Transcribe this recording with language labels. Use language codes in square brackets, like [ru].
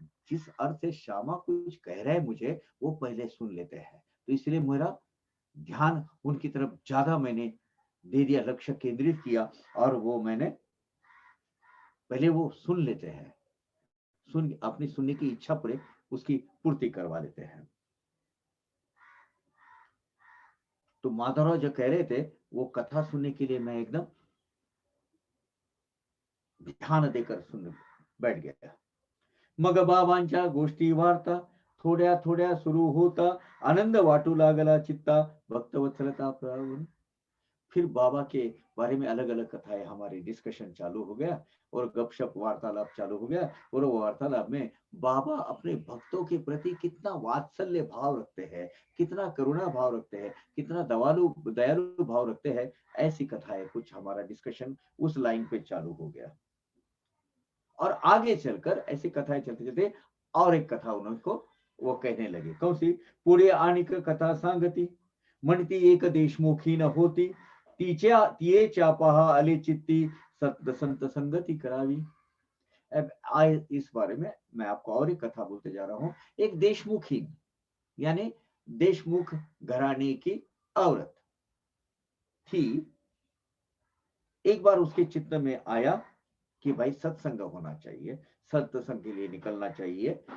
[hi] जिस अर्थ से श्यामा कुछ कह रहे हैं मुझे, वो पहले सुन लेते हैं, तो इसलिए मेरा ध्यान उनकी तरफ ज्यादा मैंने दे दिया, लक्ष्य केंद्रित किया, और वो मैंने पहले वो सुन लेते हैं, अपनी सुनने की इच्छा पूरे उसकी पूर्ति करवा लेते हैं। तो माधवराव जो कह रहे थे, वो कथा सुनने के लिए मैं एकदम ध्यान देकर सुन बैठ गया। [mr] मग बाबांच्या गोष्टी वार्ता, थोड्या थोड्या सुरू होता, आनंद वाटू लागला चित्ता, भक्तवत्सलता प्रवण। [hi] फिर बाबा के बारे में अलग अलग कथाएं, हमारी डिस्कशन चालू हो गया, और गपशप वार्तालाप चालू हो गया। और वो वार्तालाप में बाबा अपने भक्तों के प्रति कितना वात्सल्य भाव रखते हैं, कितना करुणा भाव रखते हैं, कितना दयालु भाव रखते हैं, ऐसी कथाएं कुछ हमारा डिस्कशन उस लाइन पे चालू हो गया। और आगे चलकर ऐसी कथाएं चलते चलते और एक कथा उनको वो कहने लगे। कौन सी? [mr] पुढे आणिक कथा सांगती, म्हणती एक देशमुखी न होती, तियेच्या पहा आले चित्ती, सत संत संगति करावी। [hi] अब इस बारे में मैं आपको और एक कथा बोलते जा रहा हूं। एक देशमुखी यानी देशमुख घराने की औरत थी। एक बार उसके चित्त में आया कि भाई सत्संग होना चाहिए, सत्संग के लिए निकलना चाहिए।